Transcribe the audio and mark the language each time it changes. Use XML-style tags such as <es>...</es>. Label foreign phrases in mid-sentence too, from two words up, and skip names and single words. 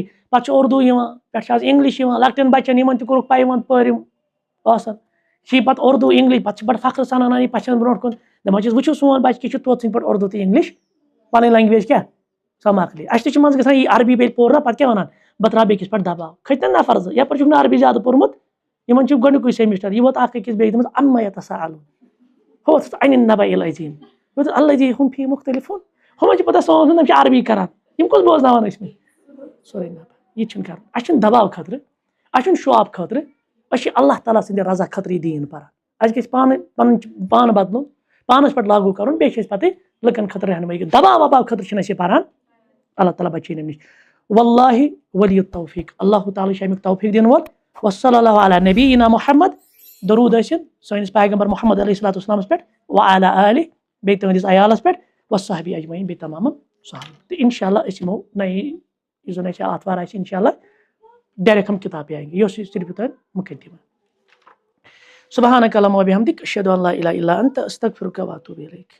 <ks>پتہٕ چھُ اردوٗ یِوان، پٮ۪ٹھٕ چھُ آز انگلش یِوان، لۄکٹٮ۪ن بچن یِمن تہِ کوٚرُکھ پیوند پٲرِم آسان، چھِ پتہٕ اردوٗ انگلش، پتہٕ چھِ بڑٕ فخر سان انان یہِ پچھن برونٛٹھ کُن، دپان چھِس وٕچھِو سون بچہِ کہِ چھُ توٚت ژھٕنۍ پٲٹھۍ اردوٗ تہٕ انگلش پنٕنۍ لینگویج کیٛاہ سۄ مۄکلے. اَسہِ تہِ چھُ منٛزٕ گژھان یہِ عربی بیٚیہِ پوٚر نا، پتہٕ کیٛاہ وَنان بہٕ تراو بیٚکِس پٮ۪ٹھ دباو. کھٔتۍ نہ نفر زٕ، یپٲرۍ چھُکھ نہٕ عربی زیادٕ پوٚرمُت، یِمن چھُ گۄڈنیُکُے سیمسٹر، یہِ ووت اکھ أکِس بیٚیہِ دوٚپمَس عما یتساءلون، ہُہ اوس عن النبأ العظیٖم، یہِ اوس الذی ہُم فیہ مختلفون، ہُمن چھِ پتہ سون تِم چھِ عربی کران، یِم کُس بوزناوان ٲسۍ مٕتۍ سورُے نبا. یہِ تہِ چھُنہٕ کرُن، اَسہِ چھُنہٕ دباو خٲطرٕ، اَسہِ چھُنہٕ شو آف خٲطرٕ، أسۍ چھِ اللہ تعالیٰ سٕنٛدِ رضا خٲطرٕ یہِ دیٖن پران. اَسہِ گژھِ پانہٕ پنُن پان بدلُن، پانس پٮ۪ٹھ لاگوٗ کرُن، بیٚیہِ چھِ أسۍ پتہٕ لُکن خٲطرٕ رہنمٲیی کران. دباو وباو خٲطرٕ چھِنہٕ أسۍ یہِ پران، اللہ تعالیٰ بچٲیِن اَمہِ نِش. واللہ ولی التوفیق، اللہ تعالیٰ چھُ امیُک توفیق دِنہٕ وول. وصلی اللہ علی نبینا محمد، درود ٲسِن سٲنِس پیغمبر محمد علیہ الصلوۃ والسلامس پٮ۪ٹھ، وعلی آلہ، بیٚیہِ تُہنٛدِس عیالس پٮ۪ٹھ، وصحبہ اجمعین، بیٚیہِ تمام صحابہ. تہٕ انشاء اللہ أسۍ یِمو نئی یُس زن اَسہِ آتھوار آسہِ انشاء اللہ ڈائریکٹ ہم کتاب پہ آئیں گے، یہ صرف تُہۍ مقدمہ. سبحانک اللہم وبحمدک، اشہدو ان لا الہ الا انت، استغفرک واتوب الیک.</ks>